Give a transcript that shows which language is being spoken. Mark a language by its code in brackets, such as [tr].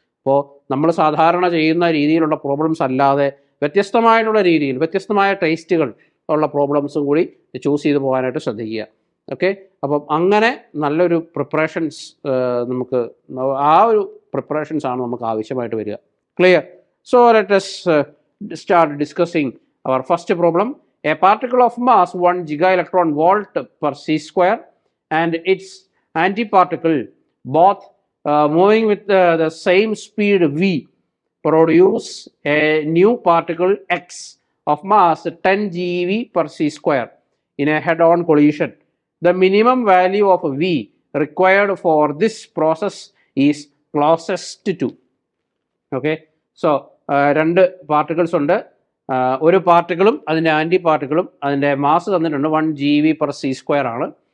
[ml] അപ്പോൾ നമ്മൾ സാധാരണ ചെയ്യുന്ന രീതിയിലുള്ള പ്രോബ്ലംസ് അല്ലാതെ വ്യത്യസ്തമായിട്ടുള്ള രീതിയിൽ വ്യത്യസ്തമായ ടേസ്റ്റുകൾ ഉള്ള പ്രോബ്ലംസും കൂടി ചൂസ് ചെയ്ത് പോകാനായിട്ട് ശ്രദ്ധിക്കുക. ഓക്കെ, അപ്പം അങ്ങനെ നല്ലൊരു പ്രിപ്പറേഷൻസ് നമുക്ക് ആ ഒരു പ്രിപ്പറേഷൻസ് ആണ് നമുക്ക് ആവശ്യമായിട്ട് വരിക. Clear? [en] So let us start discussing our first problem. A particle of mass 1 gigaelectron volt per c square and its antiparticle both moving with the same speed v produce a new particle x of mass 10 GeV per c square in a head-on collision. The minimum value of v required for this process is closest to. [ml] Okay, so രണ്ട് particles ഉണ്ട്. ഒരു പാർട്ടിക്കിളും അതിൻ്റെ anti പാർട്ടിക്കിളും അതിൻ്റെ mass തന്നിട്ടുണ്ട് 1 GeV per c square ആണ്.